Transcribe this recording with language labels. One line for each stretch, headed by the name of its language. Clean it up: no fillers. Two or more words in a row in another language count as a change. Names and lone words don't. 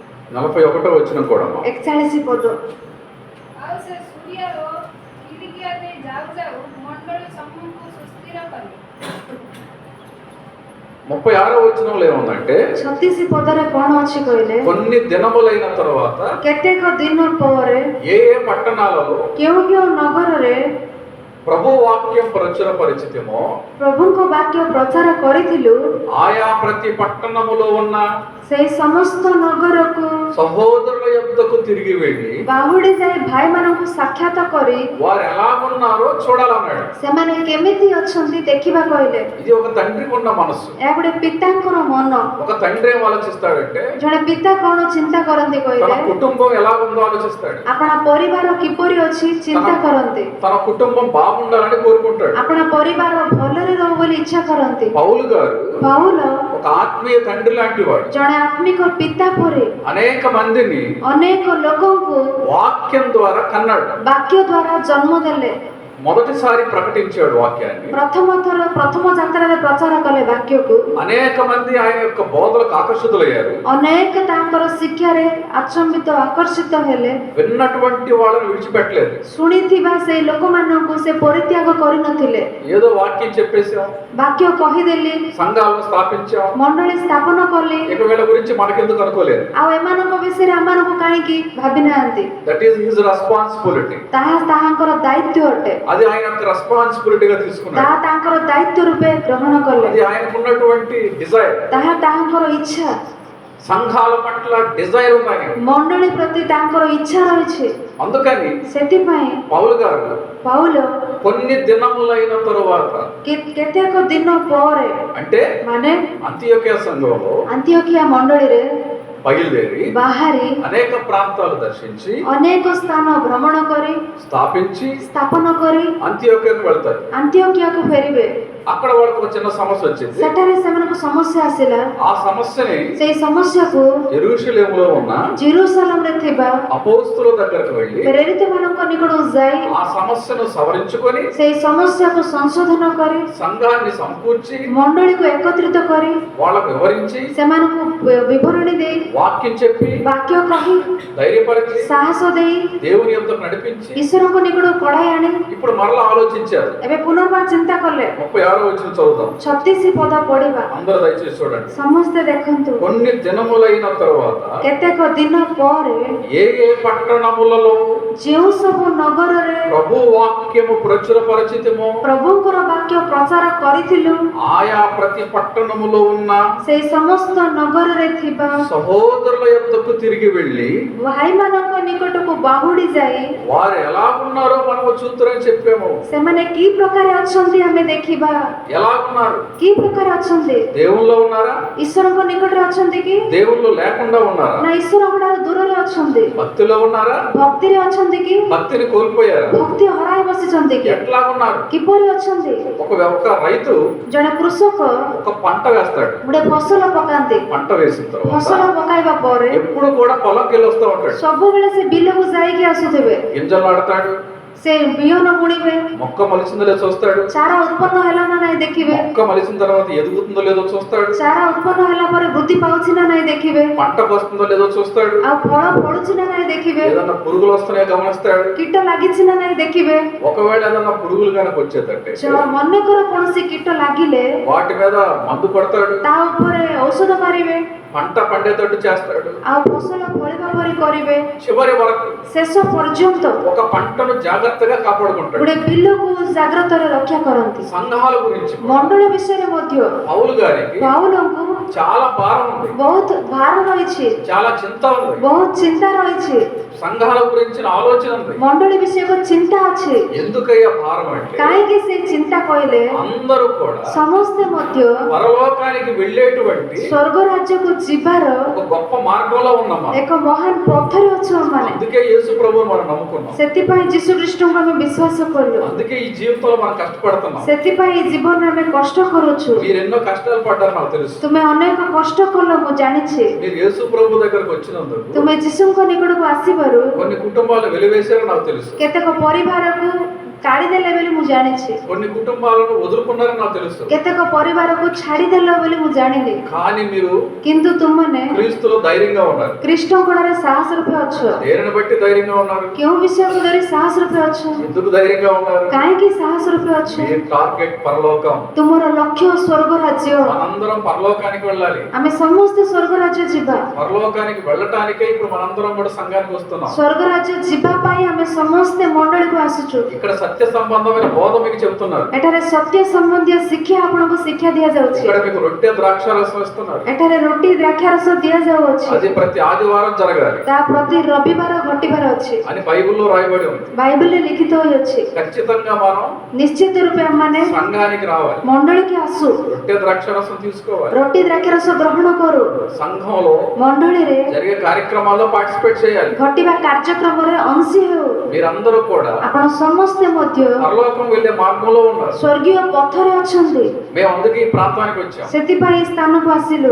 Telugu: 41వ వచనం కూడా
Odia: 41 ପଦ। ଆଉ ସେ ସୁରିଆ ଓ କିଲିକିଆ ଦେଇ ଯାଉ ଯାଉ ମଣ୍ଡଳୀ ସମୂହକୁ ସୁସ୍ଥିର କଲେ।
Telugu: 36వ వచనంలో ఏముందంటే
Odia: 36 ପଦରେ କଣ ଅଛି କହିଲେ?
Telugu: కొన్ని దినములైన తరువాత
Odia: କେତେକ ଦିନ ପରେ
Telugu: ఏ ఏ పట్టణాలలో
Odia: କେଉଁ କେଉଁ ନଗରରେ
Telugu: ప్రభు వాక్యం ప్రచుర పరిచితమో
Odia: ପ୍ରଭୁଙ୍କ ବାକ୍ୟ ପ୍ରଚାର କରିଥିଲୁ,
Telugu: ఆయా ప్రతి పట్టణములో ఉన్న
Odia: ସେହି ସମସ୍ତ ନଗରକୁ
Telugu: సహోదరుల యొద్దకు తిరిగి వెళ్ళి
Odia: ବାହୁଡ଼ି ଯାଇ ଭାଇମାନଙ୍କୁ ସାକ୍ଷାତ କରି
Telugu: వారు ఎలా ఉన్నారో చూడాలన్నాడు.
Odia: ସେମାନେ କେମିତି ଅଛନ୍ତି ଦେଖିବା କହିଲେ।
Telugu: ఇది ఒక తండ్రికి ఉన్న మనస్సు.
Odia: ଏହା ଗୋଟେ ପିତାଙ୍କର ମନ।
Telugu: ఒక తండ్రి ఏం ఆలోచిస్తాడంటే
Odia: ଜଣେ ପିତା କଣ ଚିନ୍ତା କରନ୍ତି
Telugu: తన
Odia: କହିଲେ?
Telugu: కుటుంబం ఎలా ఉందో ఆలోచిస్తాడు.
Odia: ଆପଣ ପରିବାର କିପରି ଅଛି ଚିନ୍ତା କରନ୍ତି।
Telugu: తన కుటుంబం బాగుండాలని కోరుకుంటాడు.
Odia: ଆପଣ ପରିବାର ଭଲରେ ରହୁ ବୋଲି ଇଚ୍ଛା କରନ୍ତି।
Telugu: పౌలు గారు
Odia: ପାଉଲ
Telugu: ఒక ఆత్మీయ తండ్రి లాంటి వాడు.
Odia: ଜଣେ ଆତ୍ମିକ ପିତା ପରି
Telugu: అనేక మందిని
Odia: ଅନେକ ଲୋକଙ୍କୁ
Telugu: వాక్యం ద్వారా కన్నాడు.
Odia: ବାକ୍ୟ ଦ୍ୱାରା ଜନ୍ମ ଦେଲେ।
Telugu: మొదటిసారి ప్రకటించాడు వాక్యాన్ని.
Odia: ପ୍ରଥମ ଯାତ୍ରାରେ ପ୍ରଚାର କଲେ ବାକ୍ୟକୁ।
Telugu: అనేక మంది ఆయన యొక్క బోధలకు ఆకర్షితులయ్యారు.
Odia: ଅନେକ ତାଙ୍କର ଶିକ୍ଷାରେ ଆଚମ୍ବିତ ଆକର୍ଷିତ ହେଲେ।
Telugu: విన్నటువంటి వాళ్ళని విడిచిపెట్టలేదు.
Odia: ଶୁଣିଥିବା ସେଇ ଲୋକମାନଙ୍କୁ ସେ ପରିତ୍ୟାଗ କରିନଥିଲେ।
Telugu: ఏదో వాక్యం చెప్పేసాం,
Odia: ବାକ୍ୟ କହିଦେଲି,
Telugu: సంఘాలను స్థాపించాం,
Odia: ମଣ୍ଡଳୀ ସ୍ଥାପନ କଲି,
Telugu: ఇక వీళ్ళ గురించి మనకెందుకు అనుకోలేదు.
Odia: ଆଉ ଏମାନଙ୍କ ବିଷୟରେ ଆମମାନଙ୍କୁ କାହିଁକି ଭାବି ନାହାନ୍ତି?
English: That is his responsibility.
Odia: ତାହା ତାହାଙ୍କର ଦାୟିତ୍ୱ ଅଟେ।
Telugu: అది ఆయన యొక్క రెస్పాన్సిబిలిటీగా
Odia: ତାହା
Telugu: తీసుకున్నాడు.
Odia: ତାଙ୍କର ଦାୟିତ୍ୱ ରୂପେ ଗ୍ରହଣ କଲେ।
Telugu: అది ఆయనకున్నటువంటి డిజైర్.
Odia: ତାହା ତାହାଙ୍କର ଇଚ୍ଛା।
Telugu: సంఘాల పట్ల డిజైర్ ఉంది ఆయన.
Odia: ମଣ୍ଡଳୀ ପ୍ରତି ତାଙ୍କର ଇଚ୍ଛା ରହିଛି।
Telugu: అందుకని
Odia: ସେଥିପାଇଁ
Telugu: పౌలు గారు
Odia: ପାଉଲ
Telugu: కొన్ని దినములైన తరువాత
Odia: କେତେକ ଦିନ ପରେ
Telugu: అంటే
Odia: ମାନେ
Telugu: అంతియోకియా సంఘంలో
Odia: ଆନ୍ତିଓକିଆ ମଣ୍ଡଳୀରେ
Telugu: బయలుదేరి
Odia: ବାହାରି
Telugu: అనేక ప్రాంతాలు దర్శించి
Odia: ଅନେକ ସ୍ଥାନ ଭ୍ରମଣ କରି
Telugu: స్థాపించి
Odia: ସ୍ଥାପନ କରି
Telugu: అంతియోకియాకు వెళ్తారు.
Odia: ଆନ୍ତିଓକିଆକୁ ଫେରିବେ।
Telugu: అక్కడ వాళ్ళకి ఒక చిన్న సమస్య వచ్చింది.
Odia: ସେଠାରେ ସେମାନଙ୍କୁ ସମସ୍ୟା ଆସିଲା।
Telugu: ఆ సమస్యని
Odia: ସେଇ ସମସ୍ୟାକୁ
Telugu: యెరూషలేములో ఉన్న
Odia: ଜେରୁସାଲେମରେ ଥିବା
Telugu: అపోస్తుల దగ్గరకు వెళ్ళి
Odia: ପ୍ରେରିତମାନଙ୍କ ନିକଟକୁ ଯାଇ
Telugu: ఆ సమస్యను సవరించుకొని
Odia: ସେଇ ସମସ୍ୟାକୁ ସଂଶୋଧନ କରି
Telugu: సంఘాన్ని సమకూర్చి
Odia: ମଣ୍ଡଳୀକୁ ଏକତ୍ରିତ କରି
Telugu: వాళ్ళకు వివరించి
Odia: ସେମାନଙ୍କୁ ବିବରଣୀ ଦେଇ
Telugu: వాక్యం చెప్పి
Odia: ବାକ୍ୟ କହି
Telugu: ధైర్యపరిచి
Odia: ସାହସ ଦେଇ
Telugu: దేవుని యొద్దకు నడిపించి
Odia: ଈଶ୍ୱରଙ୍କ ନିକଟକୁ କଢାଇ ଆଣି
Telugu: ఇప్పుడు మరలా ఆలోచించారు.
Odia: ଏବେ పునర్ବାର ଚିନ୍ତା କଲେ।
Telugu: 36వ వచనం చదువుదాం.
Odia: 36 ପଦ ପଢିବା।
Telugu: అందరూ దయచేసి చూడండి.
Odia: ସମସ୍ତେ ଦେଖନ୍ତୁ।
Telugu: కొన్ని దినములైన తరువాత
Odia: କେତେକ ଦିନ ପରେ
Telugu: ఏ ఏ పట్టణములలో
Odia: ଯେଉଁ ସବୁ ନଗରରେ
Telugu: ప్రభు వాక్యము ప్రచురపరచితిమో
Odia: ପ୍ରଭୁଙ୍କର ବାକ୍ୟ ପ୍ରଚାର କରିଥିଲୁ
Telugu: ఆయా ప్రతి పట్టణములో ఉన్న
Odia: ସେଇ ସମସ୍ତ ନଗରରେ ଥିବା
Telugu: సహోదరుల యొద్దకు తిరిగి వెళ్ళి
Odia: ଭାଇମାନଙ୍କ ନିକଟକୁ ବାହୁଡ଼ି ଯାଇ
Telugu: వారు ఎలా ఉన్నారో మనము చూద్దామని చెప్పాము.
Odia: ସେମାନେ କି ପ୍ରକାର ଅଛନ୍ତି ଆମେ ଦେଖିବା।
Telugu: ఎలా ఉన్నారు?
Odia: କି ପ୍ରକାର ଅଛନ୍ତି?
Telugu: దేవుల్లో ఉన్నారా?
Odia: ଈଶ୍ୱରଙ୍କ ନିକଟରେ ଅଛନ୍ତି କି?
Telugu: దేవుళ్ళు లేకుండా ఉన్నారా?
Odia: ନା ଈଶ୍ୱରଙ୍କ ଠାରୁ ଦୂରରେ ଅଛନ୍ତି?
Telugu: భక్తిలో ఉన్నారా?
Odia: ଭକ୍ତିରେ ଅଛନ୍ତି କି?
Telugu: భక్తిని కోల్పోయారా?
Odia: ଭକ୍ତି ହରାଇ ବସିଛନ୍ତି କି?
Telugu: ఎట్లా ఉన్నారు?
Odia: କିପରି ଅଛନ୍ତି?
Telugu: ఒక రైతు
Odia: ଜଣେ କୃଷକ
Telugu: ఒక పంట వేస్తాడు.
Odia: ଗୋଟେ ଫସଲ ପକାନ୍ତି।
Telugu: పంట వేసిన
Odia: ଫସଲ
Telugu: తర్వాత
Odia: ପକାଇବା ପରେ
Telugu: ఎప్పుడు కూడా పొలంకి వెళ్ళి వస్తూ ఉంటాడు.
Odia: ସବୁବେଳେ ସେ ବିଲକୁ ଯାଇକି ଆସୁଥିବେ।
Telugu: గింజలు నాడతాడు,
Odia: ସେ ବିହନ ବୁଣିବେ,
Telugu: మొక్క మొలిసిందో లేదో చూస్తాడు,
Odia: ଚାରା ଉତ୍ପନ୍ନ ହେଲା ନା ନାହିଁ ଦେଖିବେ,
Telugu: మొక్క మొలిసిన తర్వాత ఎదుగుతుందో లేదో చూస్తాడు,
Odia: ଚାରା ଉତ୍ପନ୍ନ ହେଲା ପରେ ବୃଦ୍ଧି ପାଉଛି ନା ନାହିଁ ଦେଖିବେ,
Telugu: పంటకు వస్తుందో లేదో చూస్తాడు,
Odia: ଆଉ ଫଳ ଫଳୁଛି ନା ନାହିଁ ଦେଖିବେ,
Telugu: ఏదన్నా పురుగులు వస్తున్నాయో గమనిస్తాడు.
Odia: କୀଟ ଲାଗିଛି ନା ନାହିଁ ଦେଖିବେ।
Telugu: ఒకవేళ ఏదన్నా పురుగులు కనుక వచ్చేదంటే
Odia: ମନେକର କୌଣସି କୀଟ ଲାଗିଲେ
Telugu: వాటి మీద మందు కొడతాడు,
Odia: ତା ଉପରେ ଔଷଧ ମାରିବେ,
Telugu: పంట పండేటట్టు చేస్తాడు.
Odia: ଆଉ ଫସଲ ଫଳିବା ପରି କରିବେ।
Telugu: చివరి వరకు
Odia: ଶେଷ పର୍ଯ୍ୟନ୍ତ
Telugu: ఒక పంటను జాగ్రత్తగా కాపాడుకుంటాడు.
Odia: ଗୋଟେ ବିଲକୁ ଜାଗ୍ରତରେ ରକ୍ଷା କରନ୍ତି।
Telugu: సంఘాల గురించి
Odia: ମଣ୍ଡଳ ବିଷୟରେ ମଧ୍ୟ
Telugu: పౌలు గారికి
Odia: ପାଉଲଙ୍କୁ
Telugu: చాలా భారం ఉంది,
Odia: ବହୁତ ଭାର ରହିଛି,
Telugu: చాలా చింత ఉంది,
Odia: ବହୁତ ଚିନ୍ତା ରହିଛି,
Telugu: సంఘాల గురించిన ఆలోచన ఉంది.
Odia: ମଣ୍ଡଳୀ ବିଷୟକୁ ଚିନ୍ତା ଅଛି।
Telugu: ఎందుకయ్యా భారం అంటే
Odia: କାହିଁକି ସେ ଚିନ୍ତା କହିଲେ
Telugu: అందరూ కూడా
Odia: ସମସ୍ତେ ମଧ୍ୟ
Telugu: పరలోకానికి వెళ్ళేటువంటి
Odia: ସ୍ୱର୍ଗ ରାଜ୍ୟକୁ ଯିବାର
Telugu: ఒక గొప్ప మార్గంలో ఉన్నామా.
Odia: ଏକ ମହାନ ପଥରେ ଅଛୁ ଆମମାନେ।
Telugu: అందుకే యేసు ప్రభువుని మనం నమ్ముకున్నాం,
Odia: ସେଥିପାଇଁ ଯୀଶୁ ଖ୍ରୀଷ୍ଟଙ୍କୁ ଆମେ ବିଶ୍ୱାସ କଲୁ,
Telugu: అందుకే ఈ జీవితంలో మనం కష్టపడుతున్నాం.
Odia: ସେଥିପାଇଁ ଏ ଜୀବନରେ ଆମେ କଷ୍ଟ କରୁଛୁ।
Telugu: మీరు ఎన్నో కష్టాలు పడ్డారు నాకు తెలుసు.
Odia: ତୁମେ ଅନେକ କଷ୍ଟ କଲ ମୁଁ ଜାଣିଛି।
Telugu: మీరు యేసు ప్రభు దగ్గరకు వచ్చినందుకు
Odia: ତୁମେ ଯୀଶୁଙ୍କ ନିକଟକୁ ଆସିବାରୁ
Telugu: కొన్ని కుటుంబాలు వెలివేశారో నాకు తెలుసు,
Odia: କେତେକ ପରିବାରକୁ କାଢିଦେଲେ ବୋଲି ମୁଁ ଜାଣିଛି,
Telugu: కొన్ని కుటుంబాలను వదులుకున్నారని నాకు తెలుసు.
Odia: କେତେକ ପରିବାରକୁ ଛାଡିଦେଲ ବୋଲି ମୁଁ ଜାଣିଲି।
Telugu: కానీ మీరు
Odia: କିନ୍ତୁ ତୁମମାନେ
Telugu: క్రీస్తులో ధైర్యంగా ఉన్నారు.
Odia: ଖ୍ରୀଷ୍ଟଙ୍କ ଠାରେ ସାହସ ରୂପେ ଅଛ।
Telugu: దేనిని బట్టి ధైర్యంగా ఉన్నారు?
Odia: କେଉଁ ବିଷୟକୁ ଧରି ସାହସ ରୂପେ ଅଛ?
Telugu: ఎందుకు ధైర్యంగా ఉన్నారు?
Odia: କାହିଁକି ସାହସ ରୂପେ ଅଛ?
Telugu: మీ టార్గెట్ పరలోకం.
Odia: ତୁମର ଲକ୍ଷ୍ୟ ସ୍ୱର୍ଗ ରାଜ୍ୟ।
Telugu: మనందరం పరలోకానికి వెళ్ళాలి.
Odia: ଆମେ ସମସ୍ତେ ସ୍ୱର୍ଗ ରାଜ୍ୟ ଯିବା।
Telugu: పరలోకానికి వెళ్ళటానికే ఇప్పుడు మనందరం కూడా సంఘానికి వస్తున్నాం.
Odia: ସ୍ୱର୍ଗ ରାଜ୍ୟ ଯିବା ପାଇଁ ଆମେ ସମସ୍ତେ ମଣ୍ଡଳୀକୁ ଆସୁଛୁ।
Telugu: ఇక్కడ సత్య సంబంధమైన బోధ మీకు చెబుతున్నారు.
Odia: ଏଠାରେ ସତ୍ୟ ସମ୍ବନ୍ଧୀୟ ଶିକ୍ଷା ଆପଣଙ୍କୁ ଶିକ୍ଷା ଦିଆଯାଉଛି।
Telugu: ఇక్కడ మీకు రొట్టె ద్రాక్షారసం ఇస్తున్నారు.
Odia: ଏଠାରେ ରୁଟି ଦ୍ରାକ୍ଷାରସ ଦିଆଯାଉଅଛି।
Telugu: అది ప్రతి ఆదివారం జరగాలి
Odia: ତାହା ପ୍ରତି ରବିବାର ଘଟିବାର ଅଛି
Telugu: అని బైబిల్లో రాయబడి ఉంది.
Odia: ବାଇବଲରେ ଲିଖିତ ହୋଇଅଛି।
Telugu: ఖచ్చితంగా మనం
Odia: ନିଶ୍ଚିତ ରୂପେ ଆମମାନେ
Telugu: సంఘానికి రావాలి,
Odia: ମଣ୍ଡଳୀକି ଆସୁ,
Telugu: రొట్టె ద్రాక్షారసం తీసుకోవాలి,
Odia: ରୁଟି ଦ୍ରାକ୍ଷାରସ ଗ୍ରହଣ କରୁ,
Telugu: సంఘంలో
Odia: ମଣ୍ଡଳୀରେ
Telugu: జరిగే కార్యక్రమాల్లో పార్టిసిపేట్ చేయాలి.
Odia: ଘଟିବା କାର୍ଯ୍ୟକ୍ରମରେ ଅଂଶୀ ହେଉ।
Telugu: మీరందరూ కూడా
Odia: ଆପଣ ସମସ୍ତେ ମଧ୍ୟ
Telugu: పరలోకం వెళ్ళే మార్గంలో ఉన్నారు.
Odia: ସ୍ୱର୍ଗୀୟ పଥରେ ଅଛନ୍ତି।
Telugu: మేము అందుకే ఈ ప్రాంతానికి వచ్చాం,
Odia: ସେଥିପାଇଁ ఈ ସ୍ଥାନକୁ ଆସିଲୁ,